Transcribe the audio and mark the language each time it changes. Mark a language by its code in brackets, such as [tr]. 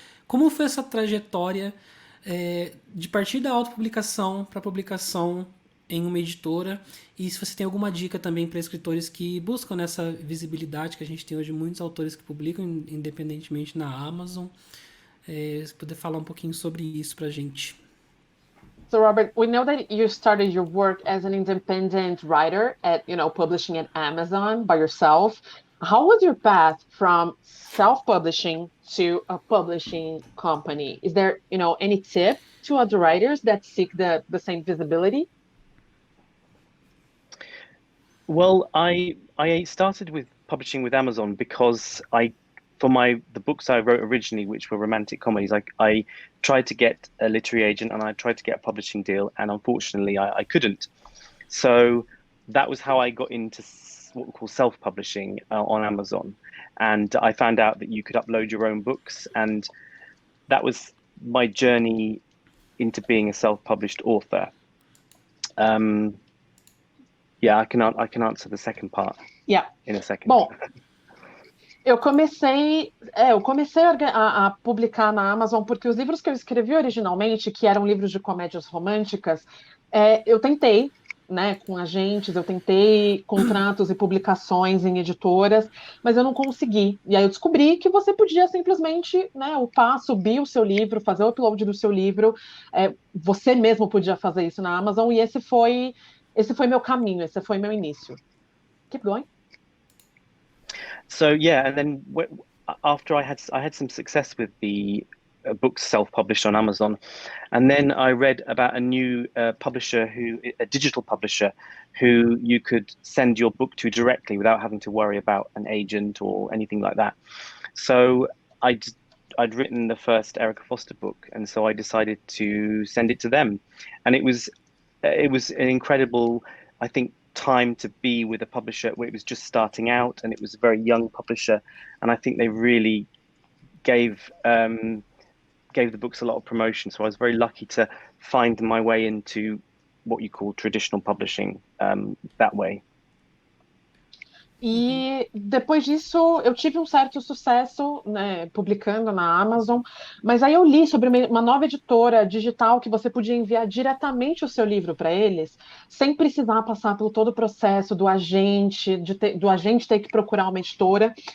[pt] Como foi essa trajetória de partir da autopublicação para publicação em uma editora? E se você tem alguma dica também para escritores que buscam essa visibilidade, que a gente tem hoje muitos autores que publicam independentemente na Amazon, se puder falar um pouquinho sobre isso para a gente. [en] So, Robert, we know that you started your work as an independent writer at, publishing at Amazon by yourself. How was your path from self-publishing to a publishing company? Is there, any tip to other writers that seek the same visibility? Well, I started with publishing with Amazon because the books I wrote originally, which were romantic comedies, I tried to get a literary agent and I tried to get a publishing deal, and unfortunately I couldn't. So that was how I got into what we call self-publishing on Amazon, and I found out that you could upload your own books, and that was my journey into being a self-published author. Um, yeah, I can answer the second part Yeah. in a second. [pt] Bom, eu comecei a publicar na Amazon porque os livros que eu escrevi originalmente, que eram livros de comédias românticas, eu tentei, né, com agentes, eu tentei contratos e publicações em editoras, mas eu não consegui. E aí eu descobri que você podia simplesmente, né, upar, subir o seu livro, fazer o upload do seu livro, você mesmo podia fazer isso na Amazon, e esse foi meu caminho, esse foi meu início. [en] Keep going. So yeah, and then after I had some success with the books self-published on Amazon, and then I read about a new a digital publisher, who you could send your book to directly without having to worry about an agent or anything like that. So I'd written the first Erica Foster book, and so I decided to send it to them, and it was an incredible, I think, time to be with a publisher where it was just starting out, and it was a very young publisher, and I think they really gave gave the books a lot of promotion. So I was very lucky to find my way into what you call traditional publishing that way. [pt] E depois disso, eu tive um certo sucesso, né, publicando na Amazon, mas aí eu li sobre uma nova editora digital que você podia enviar diretamente o seu livro para eles, sem precisar passar pelo todo o processo do agente, do agente ter que procurar uma editora.